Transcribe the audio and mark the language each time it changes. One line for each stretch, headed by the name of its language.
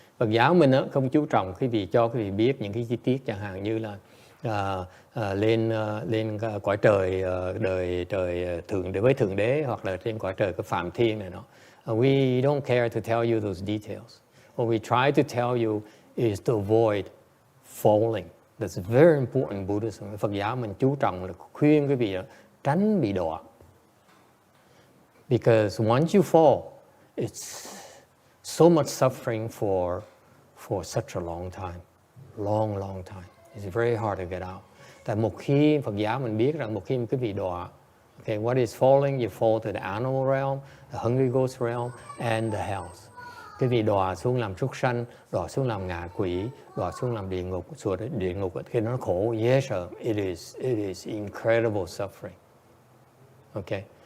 Vietnamese: Phật giáo mình không chú trọng cho quý vị biết những cái chi tiết, chẳng hạn như là lên cõi trời trời thượng đế, hoặc là trên cõi trời cái phạm thiên này nọ.
English: We don't care to tell you those details. What we try to tell you is to avoid falling. That's very important in Buddhism.
Vietnamese: Phật giáo mình chú trọng là khuyên quý vị tránh bị đọa.
English: Because once you fall, it's so much suffering for such a long time. Long time. It's very hard to get out.
Vietnamese: Tại một khi Phật giáo mình biết rằng một khi quý vị đọa,
English: okay, what is falling? You fall to the animal realm, the hungry ghost realm, and the hells.
Vietnamese: Quý vị đọa xuống làm súc sanh, đọa xuống làm ngạ quỷ, đọa xuống làm địa ngục, xuống địa ngục thì nó khổ.
English: Yes, sir. It is incredible suffering. Okay.